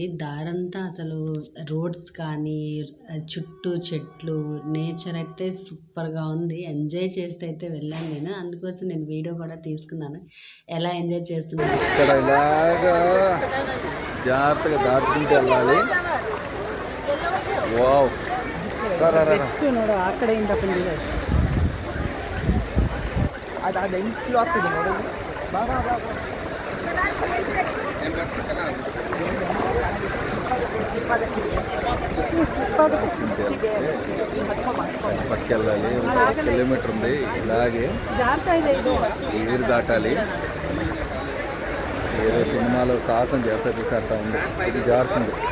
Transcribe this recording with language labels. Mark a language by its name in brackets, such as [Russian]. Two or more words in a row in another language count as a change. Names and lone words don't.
[Telugu] దారంతా అసలు రోడ్స్ కానీ చుట్టూ చెట్లు నేచర్ అయితే సూపర్గా ఉంది. ఎంజాయ్ చేస్తే అయితే వెళ్ళాను నేను. అందుకోసం నేను వీడియో కూడా తీసుకున్నాను ఎలా ఎంజాయ్ చేస్తున్నాను. ఇక్కడ ఇలాగా జాగ్రత్తగా దాటుకుంటూ వెళ్ళాలి. వావ్ [Kannada] ಆ ಕಡೆಯಿಂದ ಬಂದಿದೆ ಅದು ಎಂಟು ಆಗ್ತದೆ ನೋಡಿ. ಬಾ ಬಾ ಬಾ [Telugu] పక్కకి వెళ్ళాలి. 1 కిలోమీటర్ ఉంది. ఇలాగే ఏరు దాటాలి. ఏదో సినిమాలో సాహసం చేస్తా చూసేస్తా ఉంది. ఇది జారుతుంది.